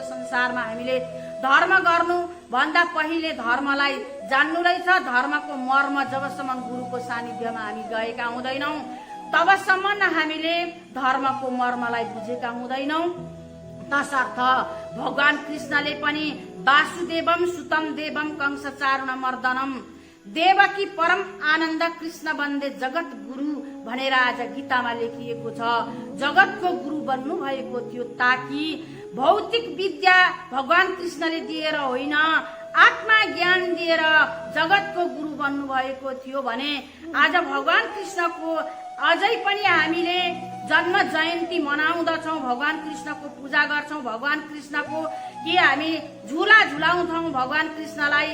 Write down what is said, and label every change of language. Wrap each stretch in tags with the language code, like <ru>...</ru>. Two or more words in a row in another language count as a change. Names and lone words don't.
<ne>संसारमा हामीले धर्म गर्नु भन्दा पहिले धर्मलाई जान्नु रहेछ। धर्मको मर्म जबसम्म गुरुको सानिध्यमा हामी गएका हुँदैनौ तबसम्म हामीले धर्मको मर्मलाई बुझेका हुँदैनौ। तसर्थ भगवान कृष्णले पनि</ne> <sa>वासुदेवम सुतम देवम कंस चारुण मर्दनम देवकी परम आनन्द कृष्ण बन्दे जगत गुरु</sa> <ne>भनेर आज गीतामा लेखिएको छ। जगतको गुरु बन्नु भएको थियो ताकि भौतिक विद्या भगवान कृष्णले दिएर होइन, आत्मा ज्ञान दिएर जगतको गुरु बन्नु भएको थियो भने आज भगवान कृष्णको अझै पनि हामीले जन्म जयन्ती मनाउँदछौँ, भगवान कृष्णको पूजा गर्छौँ, भगवान कृष्णको कि हामी झुला झुलाउँछौँ भगवान कृष्णलाई।</ne>